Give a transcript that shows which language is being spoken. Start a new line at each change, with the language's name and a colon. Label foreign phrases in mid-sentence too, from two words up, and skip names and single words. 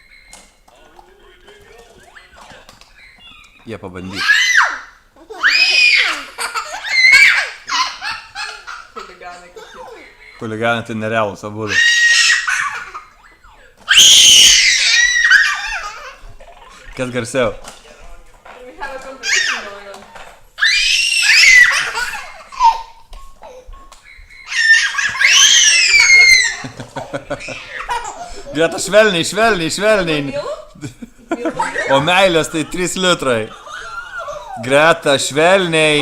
Lithuanian: Jie pabandys. Huliganai kokie. Huliganai tai nerealūs abudu. Kas garsiau?
English: We have a competition going on.
Lithuanian: Greta, švelniai. O meilės tai 3 litrai. Greta, švelniai.